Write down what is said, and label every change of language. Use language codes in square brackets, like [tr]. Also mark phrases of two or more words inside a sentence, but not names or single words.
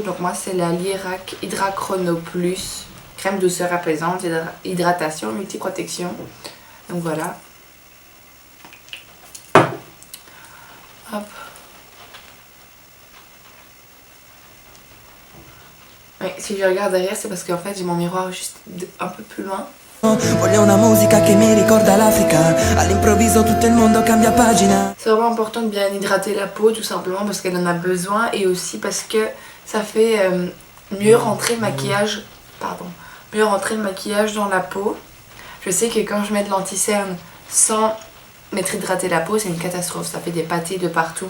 [fr] Donc moi c'est la Lierac Hydra Chrono Plus, crème douceur apaisante, hydratation, multi-protection. Donc voilà. Hop. Oui, si je regarde derrière c'est parce qu'en fait j'ai mon miroir juste un peu plus loin. [it] Voglio una musica che mi ricorda l'Africa. All'improvviso tutto il mondo cambia pagina. [fr] C'est vraiment important de bien hydrater la peau tout simplement parce qu'elle en a besoin et aussi parce que ça fait mieux rentrer le maquillage, mieux rentrer le maquillage dans la peau. Je sais que quand je mets de l'anti-cerne sans mettre hydrater la peau, c'est une catastrophe, ça fait des pâtés de partout.